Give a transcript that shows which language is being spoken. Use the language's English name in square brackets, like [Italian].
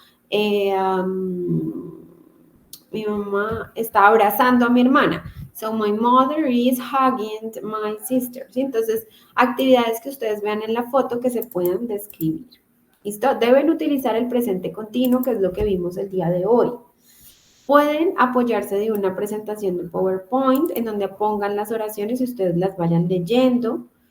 [Spanish] Eh, um, Mi mamá está abrazando a mi hermana. [English] So my mother is hugging my sister. [Spanish] ¿Sí? Entonces, actividades que ustedes vean en la foto que se puedan describir. ¿Listo? Deben utilizar el presente continuo, que es lo que vimos el día de hoy. Pueden apoyarse de una presentación de PowerPoint en donde pongan las oraciones y ustedes las vayan leyendo.